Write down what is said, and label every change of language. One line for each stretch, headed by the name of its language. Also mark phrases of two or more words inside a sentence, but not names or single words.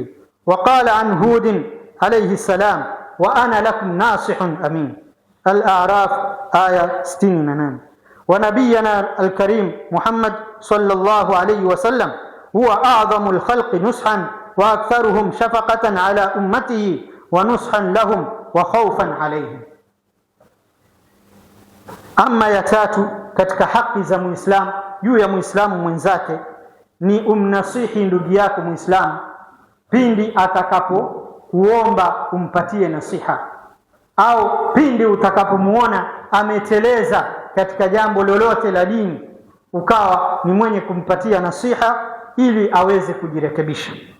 Arabic: وقال عن هود عليه السلام: وأنا لكم ناصح أمين. الأعراف آية 68. ونبينا الكريم محمد صلى الله عليه وسلم هو أعظم الخلق نصحا وأكثرهم شفقة على أمته ونصحا لهم وخوفا عليهم.
Swahili: Ama ya tatu katika haki za Muislamu juu ya Muislamu mwenzake ni umnasihi ndugu yako Muislamu pindi atakapokuomba umpatie nasiha, au pindi utakapomuona ameteleza katika jambo lolote la dini, ukawa ni mwenye kumpatia nasiha ili aweze kujirekebisha.